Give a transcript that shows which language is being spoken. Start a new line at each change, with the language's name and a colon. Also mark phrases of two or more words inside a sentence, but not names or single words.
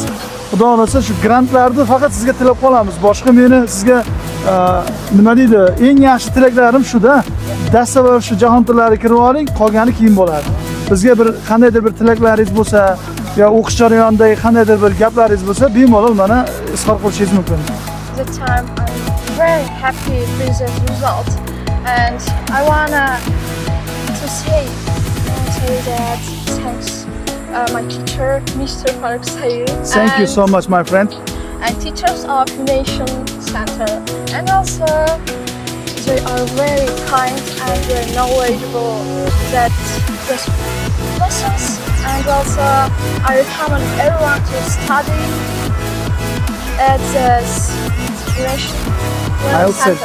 Uzbek: Xudo xolasa shu grantlarni faqat sizga tilab qolamiz. Boshqa meni sizga nima deydi? Eng yaxshi tilaklarim shuda. Dastavval shu jahon tillariga kirib oling, qolgani keyin bo'ladi. Bizga bir qandaydir bir tilaklaringiz bo'lsa, yo o'qish jarayonidagi qandaydir bir gaplaringiz bo'lsa, bemalol mana izhor qilishingiz mumkin.
English: The time I'm very happy with the result, and I wanna say that thanks my teacher, Mr. Faruk Sayed. Thank you so much, my friend. And teachers of Nation Center, and also they are very kind and very knowledgeable that just lessons, and also I recommend everyone to study at the Nation Center.